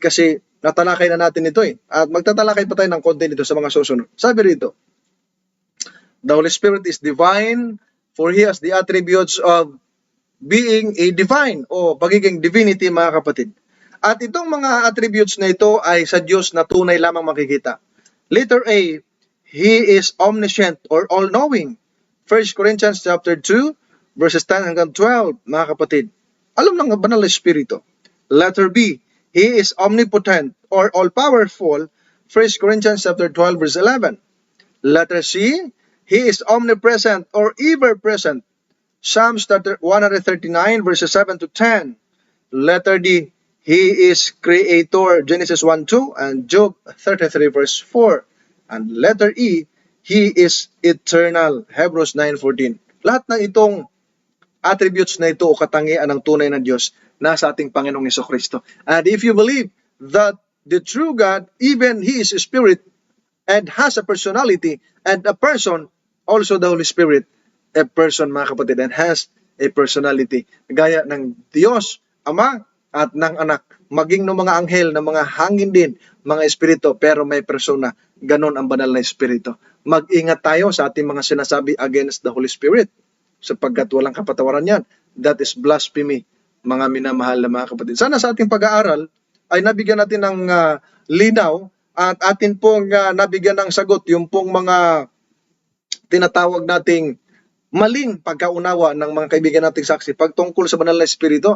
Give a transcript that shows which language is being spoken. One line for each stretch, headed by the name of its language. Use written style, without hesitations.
Filipino: Kasi natalakay na natin ito At magtatalakay pa tayo ng konti dito sa mga susunod.
English: Sabi rito, the Holy Spirit is divine, for He has the attributes of being a divine
Filipino: o pagiging
English: divinity,
Filipino: mga kapatid. At itong mga attributes na ito ay sa Diyos na tunay lamang makikita.
English: Letter A, He is omniscient or all-knowing. 1 Corinthians chapter 2, verses 10
Filipino: hanggang
English: 12,
Filipino: mga kapatid. Alam ng banal na Espiritu.
English: Letter B, He is omnipotent or all-powerful. 1 Corinthians chapter 12, verse 11. Letter C, He is omnipresent or ever-present. Psalms 139, verses 7 to 10. Letter D, He is creator. Genesis 1:2 and Job 33, verse 4. And letter E, He is eternal. Hebrews 9:14.
Filipino: Lahat ng itong attributes na ito o katangian ng tunay na Diyos nasa ating Panginoong Jesucristo.
English: And if you believe that the true God, even He is a spirit and has a personality and a person, also the Holy Spirit, a person,
Filipino: mga kapatid,
English: and has a personality.
Filipino: Gaya ng Diyos, Ama, at ng Anak, maging ng mga anghel, ng mga hangin din, mga espiritu, pero may persona. Ganon ang banal na espiritu. Mag-ingat tayo sa ating mga sinasabi
English: against the Holy Spirit,
Filipino: sapagkat walang kapatawaran yan.
English: That is blasphemy,
Filipino: mga minamahal na mga kapatid. Sana sa ating pag-aaral ay nabigyan natin ng linaw at atin pong nabigyan ng sagot yung pong mga tinatawag nating maling pagkaunawa ng mga kaibigan nating saksi pagtungkol sa banal na espiritu.